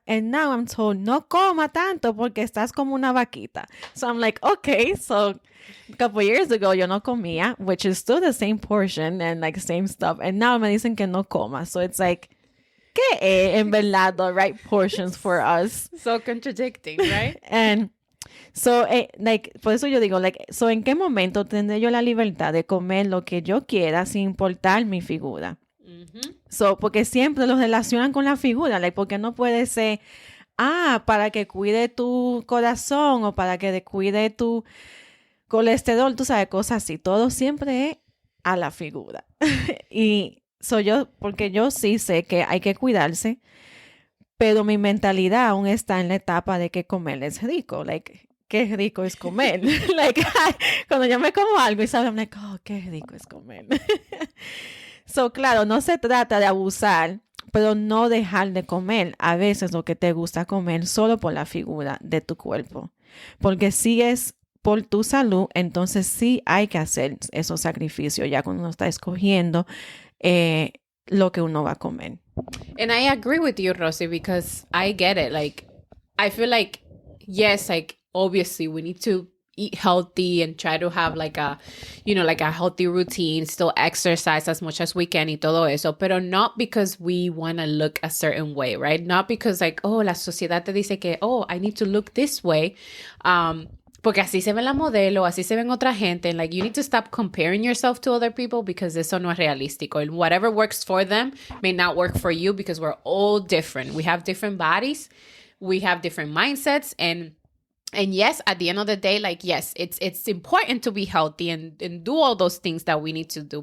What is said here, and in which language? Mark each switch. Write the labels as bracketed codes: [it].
[en] And now I'm told, [es] no coma tanto porque estás como una vaquita. [en] So I'm like, okay, so a couple years ago, [es] yo no comía, [en] which is still the same portion and like same stuff. And now [es] me dicen que no coma. [en] So it's like, [es] ¿qué es en verdad [en] the right portions for us? So contradicting, right? [es] And so, por eso yo digo, so, ¿en qué momento tendré yo la libertad de comer lo que yo quiera sin importar mi figura? So, porque siempre lo relacionan con la figura, porque no puede ser, para que cuide tu corazón o para que cuide tu colesterol, tú sabes, cosas así. Todo siempre es a la figura. Y porque yo sí sé que hay que cuidarse, pero mi mentalidad aún está en la etapa de que comer es rico, qué rico es comer. Cuando yo me como algo y sabe, [en] I'm like, oh, [es] qué rico es comer. So, claro, no se trata de abusar, pero no dejar de comer a veces lo que te gusta comer solo por la figura de tu cuerpo. Porque si es por tu salud, entonces sí hay que hacer esos sacrificios ya cuando uno está escogiendo lo que uno va a comer. [en] And I agree with you, Rosie, because I get it. Like, I feel like, yes, like, obviously we need to eat healthy and try to have like a healthy routine, still exercise as much as we can [es] y todo eso, pero [en] not because we want to look a certain way, right? Not because like, oh, [es] la sociedad te dice que, [en] oh, I need to look this way. [es] Porque así se ven la modelo, así se ven otra gente. [en] And like, you need to stop comparing yourself to other people because [es] eso no es realístico. [en] And whatever works for them may not work for you because we're all different. We have different bodies. We have different mindsets. And yes, at the end of the day, like, yes, it's important to be healthy and do all those things that we need to do.